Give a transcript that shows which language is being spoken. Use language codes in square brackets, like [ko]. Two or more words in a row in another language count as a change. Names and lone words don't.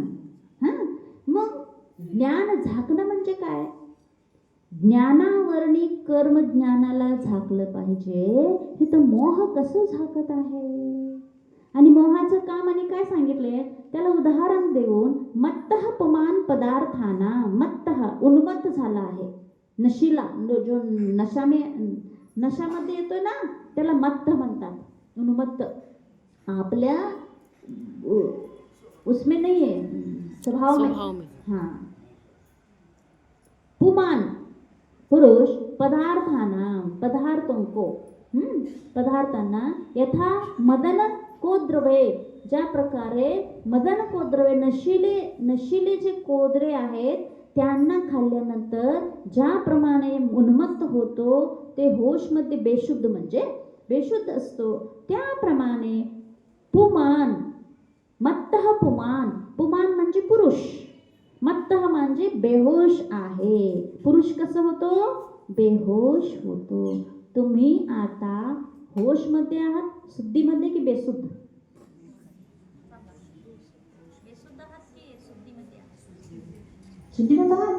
[mr] मग ज्ञान झाकणं म्हणजे काय? ज्ञानावरणी कर्म ज्ञानाला झाकलं पाहिजे. हे तर मोह कसं झाकत आहे? आणि मोहाचं काम आणि काय सांगितले त्याला उदाहरण देऊन, [sa] मत्तः पुमान पदार्थाना, [mr] मत्तः उन्मत्त झाला आहे, नशीला जो नशामध्ये येतो ना त्याला मत्त म्हणतात, उन्मत्त. [hi] आपल्या उसमें नहीं है, स्वभाव में. हाँ. [sa] पुमान पुरुष पदार्थाना, [hi] पदार्थों को, [sa] पदार्थांना, यथा मदन कोद्रवे, [mr] ज्या प्रकारे [sa] मदन कोद्रवे [mr] नशिले जे कोद्रे आहेत त्यांना खाल्ल्यानंतर ज्याप्रमाणे उन्मत्त होतो, ते होशमध्ये बेशुद्ध म्हणजे बेशुद्ध असतो, त्याप्रमाणे [sa] पुमान, मत्तः पुमान, [mr] पुमान म्हणजे पुरुष, मत्तः म्हणजे बेहोश आहे. पुरुष कसं होतो? बेहोश होतो. तुम्ही आता होशमध्ये आहात, शुद्धीमध्ये की बेशुद्ध? शुद्धीमध्ये आहात.